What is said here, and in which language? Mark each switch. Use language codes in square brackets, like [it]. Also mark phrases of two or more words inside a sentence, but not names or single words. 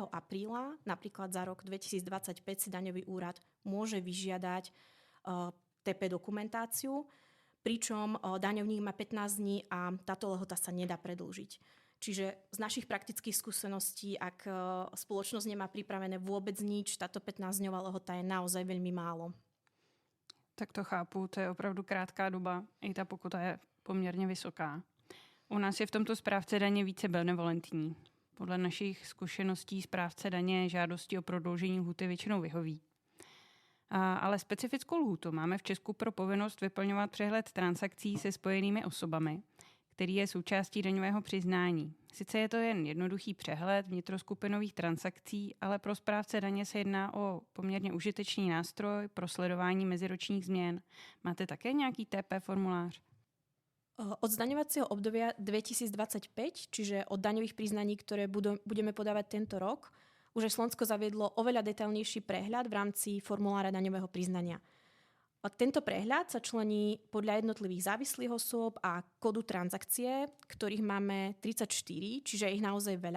[sk] apríla, napríklad za rok 2025, si daňový úrad môže vyžiadať TP dokumentáciu, pričom daňovník má 15 dní a táto lehota sa nedá predĺžiť. Čiže z našich praktických skúseností, ak spoločnosť nemá pripravené vôbec nič, táto 15-dňová lehota je naozaj veľmi málo. [cs] Tak to chápu, to je opravdu krátká doba. I ta pokuta je poměrně vysoká. U nás je v tomto správce daně více benevolentní. Podle našich zkušeností správce daně žádosti o prodloužení lhůty většinou vyhoví. Ale specifickou lhůtu máme v Česku pro povinnost vyplňovat přehled transakcí se spojenými osobami, který je součástí daňového přiznání. Sice je to jen jednoduchý přehled vnitroskupinových transakcí, ale pro správce daně se jedná o poměrně užitečný nástroj pro sledování meziročních změn. Máte také nějaký TP formulář? [sk] Od zdaňovacieho obdobia 2025, čiže od daňových priznaní, ktoré budeme podávať tento rok, už Slovensko zaviedlo oveľa detailnejší prehľad v rámci formulára daňového priznania. Tento prehľad sa člení podľa jednotlivých závislých osôb a kódu transakcie, ktorých máme 34, čiže je ich naozaj veľa.